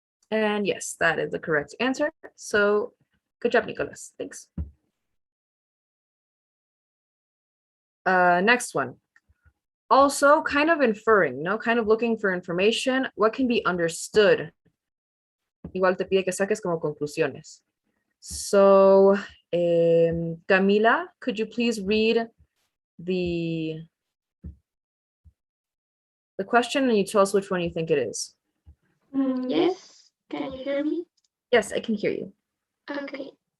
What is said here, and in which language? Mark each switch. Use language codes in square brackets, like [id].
[en] And yes, that is the correct answer. So good job, Nicholas. Thanks. Next one. Also kind of inferring, no, kind of looking for information. What can be understood? [es] Igual te pide que saques como conclusiones. [en] So, Camila, could you please read the question and you tell us which one you think it is? Yes, can you hear me? Yes, I can hear you. Okay.